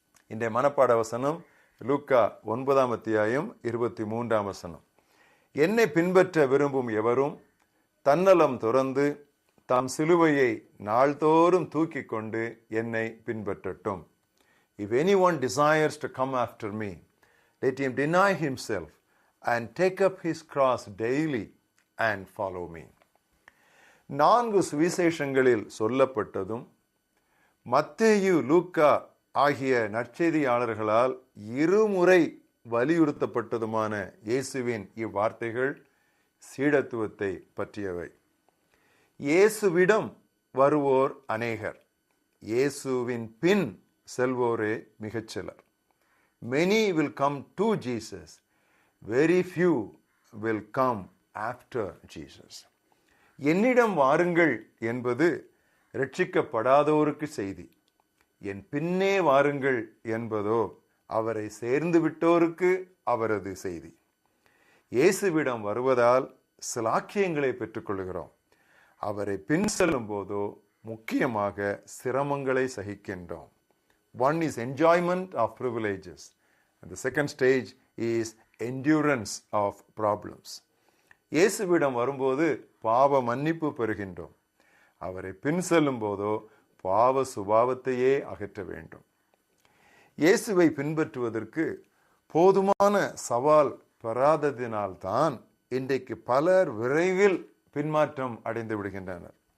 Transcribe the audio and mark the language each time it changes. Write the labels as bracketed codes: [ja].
[ta] இன்றைய மனப்பாட வசனம் லூக்கா 9ஆம் அத்தியாயம் 23ஆம் வசனம். என்னை பின்பற்ற விரும்பும் எவரும் தன்னலம் துறந்து தாம் சிலுவையை நாள்தோறும் தூக்கி கொண்டு என்னை பின்பற்றட்டும். [en] If anyone desires to come after me, let him deny himself and take up his cross daily and follow me. [ta] 4 சுவிசேஷங்களில் சொல்லப்பட்டதும் மத்தேயு, லூக்கா ஆகிய நற்செய்தியாளர்களால் இருமுறை வலியுறுத்தப்பட்டதுமான இயேசுவின் இவ்வார்த்தைகள் சீடத்துவத்தை பற்றியவை. இயேசுவிடம் வருவோர் அநேகர், இயேசுவின் பின் செல்வோரே மிகச்சிலர். [en] Many will come to Jesus, very few will come after Jesus. [ta] என்னிடம் வாருங்கள் என்பது ரட்சிக்கப்படாதோருக்கு செய்தி. என் பின்னே வாருங்கள் என்பதோ அவரை சேர்ந்து விட்டோருக்கு அவரது செய்தி. இயேசுவிடம் வருவதால் சிலாக்கியங்களை பெற்றுக்கொள்கிறோம். அவரை பின் செல்லும் போதோ முக்கியமாக சிரமங்களை சகிக்கின்றோம். [en] One is enjoyment of privileges and the second stage is endurance of problems. [ta] இயேசுவிடம் வரும்போது பாவ மன்னிப்பு பெறுகின்றோம். அவரை பின் செல்லும் போதோ பாவ சுபாவத்தையே அகற்ற வேண்டும். இயேசுவை பின்பற்றுவதற்கு போதுமான சவால் பெறாததினால்தான் இன்றைக்கு பலர் விரைவில் பின்மாற்றம் அடைந்து விடுகின்றனர்.